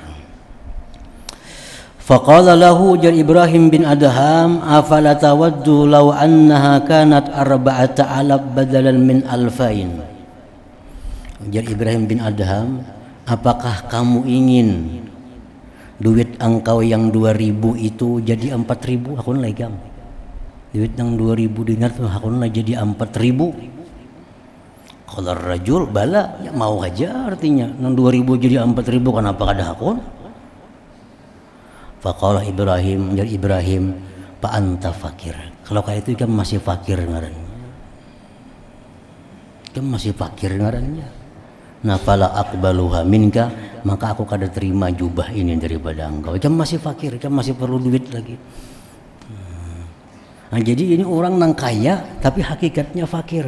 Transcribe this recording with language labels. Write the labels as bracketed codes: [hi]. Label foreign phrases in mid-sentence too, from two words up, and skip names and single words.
[ar] فقال له, jar Ibrahim bin Adham, أفلا تود لو أنها كانت 4000 بدلا من ألفين. [bjn] Jar Ibrahim bin Adham, apakah kamu ingin duit engkau yang 2000 itu jadi 4000? Hakun lagi kamu duit yang 2000 dinar tuh hakun lagi jadi 4000. [ar] قال رجل، بلى, [bjn] ya mau aja artinya yang 2000 jadi 4000, kenapa kada hakun? [ar] فقال إبراهيم, jar Ibrahim, فأنت فقير. [bjn] Kalau kayak itu kamu masih fakir ngarannya. Kamu masih fakir ngarannya. Nah, [ar] فلا أقبلها منك, [bjn] maka aku kada terima jubah ini daripada engkau. Kamu masih fakir, kamu masih perlu duit lagi. Nah, jadi ini orang nang kaya tapi hakikatnya fakir.